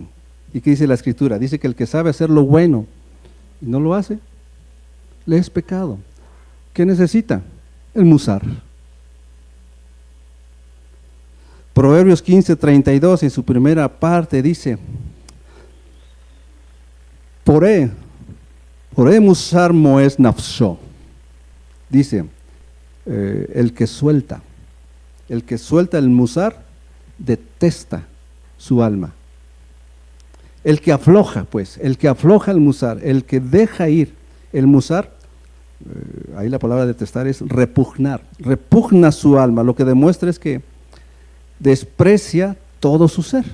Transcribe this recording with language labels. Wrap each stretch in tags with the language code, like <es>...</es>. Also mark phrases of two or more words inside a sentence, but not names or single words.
<es>¿Y qué dice la Escritura? Dice que el que sabe hacer lo bueno y no lo hace, le es pecado. ¿Qué necesita? El musar. Proverbios 15:32 en su primera parte dice:</es> <he>פורע מוסר מואס נפשו.</he> <es>Dice, el que suelta el musar, detesta su alma. El que afloja el musar, el que deja ir el musar, ahí la palabra detestar es repugnar, repugna su alma, lo que demuestra es que desprecia todo su ser.</es>